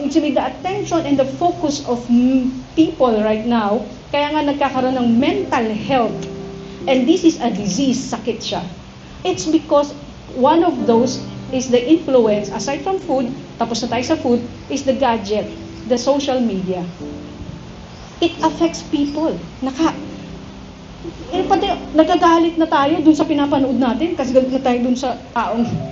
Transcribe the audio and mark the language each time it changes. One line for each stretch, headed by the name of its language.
English: It's the attention and the focus of people right now.
Filipino: Kaya nga nagkakaroon ng mental health.
English: And this is a disease,
Filipino: sakit siya.
English: It's because one of those is the influence, aside from food,
Filipino: tapos na tayo sa food,
English: is the gadget, the social media. It affects people.
Filipino: Pati nagagalit na tayo dun sa pinapanood natin kasi galit na tayo dun sa taong.